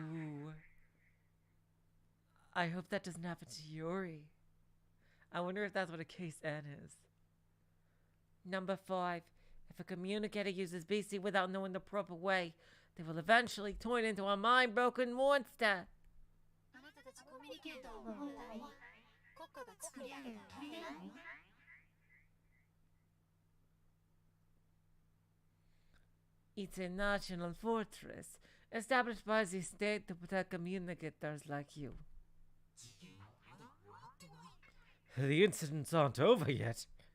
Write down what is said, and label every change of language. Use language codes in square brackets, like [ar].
[en] Ooh. I hope that doesn't happen to Yuri. I wonder if that's what a case N is. Number 5. If a communicator uses BC without knowing the proper way, they will eventually turn into a mind-broken monster. [ja] あなたたちコミュニケーターを守るために国家が作り上げた砦なの？ [en] It's a national fortress established by the state to protect communicators like you. The incidents aren't over yet.